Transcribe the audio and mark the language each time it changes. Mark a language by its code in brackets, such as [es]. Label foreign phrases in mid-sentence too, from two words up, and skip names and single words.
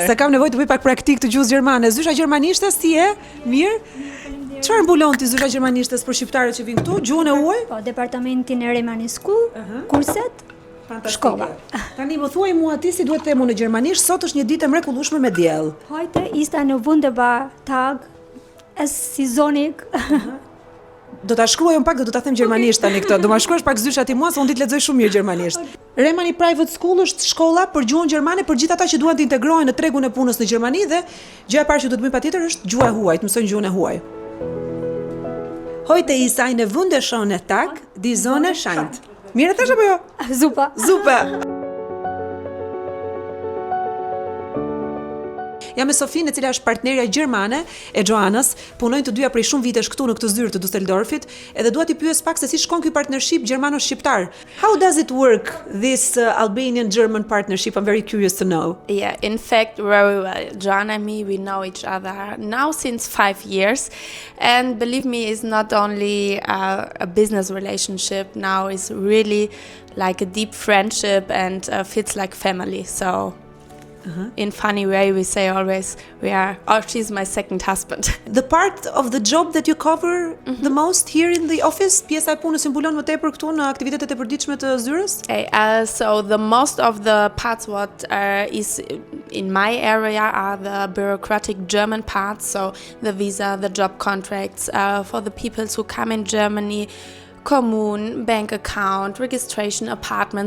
[sq] Se kam nevojë të bëj pak praktik të gjuhës gjermane. Zysha gjermanishte si e? Mirë? Çfarë mbulon ti zysha gjermanishtes për shqiptarët që vinë këtu? Gjuhën e huaj? Po, departamentin e Remani School, kurset, shkolla. Tani më thuaj mua ti si duhet të themu në gjermanisht, sot është një ditë e mrekullueshme me diell. [de] Heute ist eine wunderbar Tag. Es ist sonnig. [sq] Do ta shkruaj pak, do ta them gjermanisht tani këtë. Do ma shkruash pak zysha ti mua se unë ditë lexoj shumë mirë gjermanisht. Remani Private School është shkolla për gjuhën gjermane për gjithë ata që duan të integrohen në tregun e punës në Gjermani dhe gjëja e parë që duhet të bëjmë patjetër është gjuha e huaj, të mësojnë gjuhën e huaj. [de] Heute ist eine wunderschöne Tag, die Sonne scheint. [sq] Mirë thash apo jo? Zupa. Zupa. Jam me Sofinë, e cila është partnerja gjermane e Joannës, punojnë të dyja prej shumë vitesh këtu në këtë zyrë të Düsseldorfit, edhe dua t'i pyes pak se si shkon ky partnership gjermano-shqiptar. [en] How does it work, this Albanian-German partnership? I'm very curious to know. Yeah, in fact, very well. Joanna and me, we know each other now since 5 years, and believe me, it's not only a business relationship. Now it's really like a deep friendship and feels like family. So. In funny way, we say always she's my second husband. The part of the job that you cover the most here in the office, [sq] pjesa e punës që mbulon më tepër këtu në aktivitetet e përditshme të zyrës? [en] So the most of the parts what is in my area are the bureaucratic German parts, so the visa, the job contracts for the people who come in Germany, commune, bank account, registration, apartment.